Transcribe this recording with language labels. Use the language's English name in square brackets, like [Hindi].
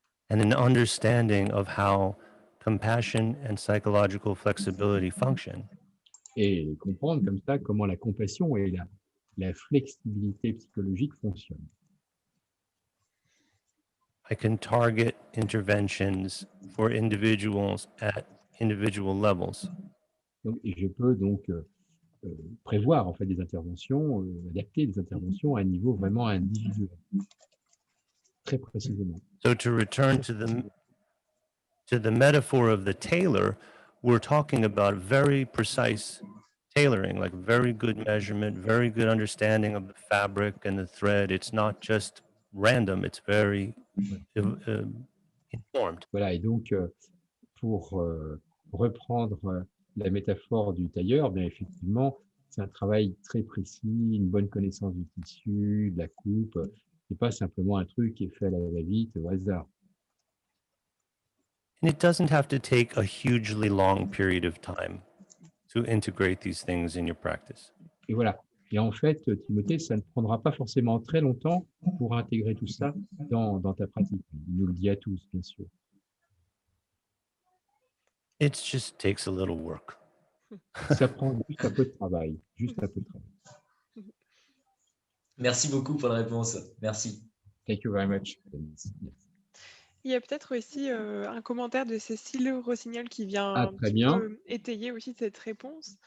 [English] And an understanding of how compassion and psychological flexibility function. [French] Et comprendre comme ça comment la compassion et la flexibilité psychologique fonctionnent. [English] I can target interventions for individuals at individual levels. [French] Donc, et je peux donc prévoir en fait des interventions, adapter des interventions à un niveau vraiment individuel, très précisément. [English] So to return to the metaphor of the tailor, we're talking about very precise tailoring, like very good measurement, very good understanding of the fabric and the thread. It's not just random, it's very informed. [French] Voilà, et donc pour reprendre la métaphore du tailleur, bien effectivement, c'est un travail très précis, une bonne connaissance du tissu, de la coupe. C'est pas simplement un truc qui est fait à la va-vite au hasard. [English] And it doesn't have to take a hugely long period of time to integrate these things in your practice. [French] Et voilà. Et en fait, Timothée, ça ne prendra pas forcément très longtemps pour intégrer tout ça dans ta pratique. Il nous le dit à tous, bien sûr. [English] It just takes a little work. [French] Ça prend juste un peu de travail, juste un peu de travail. Merci beaucoup pour la réponse. Merci. [English] Thank you very much. Yes. [French] Il y a peut-être aussi un commentaire de Cécile Rossignol qui vient un très petit bien. peu étayer aussi cette réponse